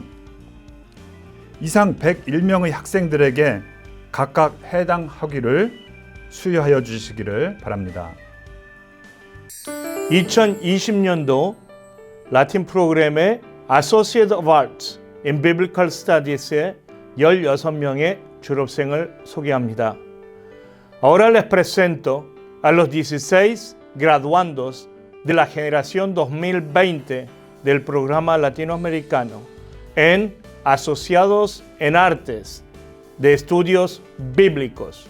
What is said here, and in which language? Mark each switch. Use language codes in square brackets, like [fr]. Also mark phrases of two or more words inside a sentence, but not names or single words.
[ko] 이상 101명의 학생들에게 각각 해당 학위를 수여하여 주시기를 바랍니다. 2020년도 라틴 프로그램의 Associate of Arts in Biblical Studies의 16명의 졸업생을 소개합니다. [es] Ahora les presento a los 16 graduandos de la generación 2020 del programa latinoamericano en Asociados en Artes de Estudios Bíblicos.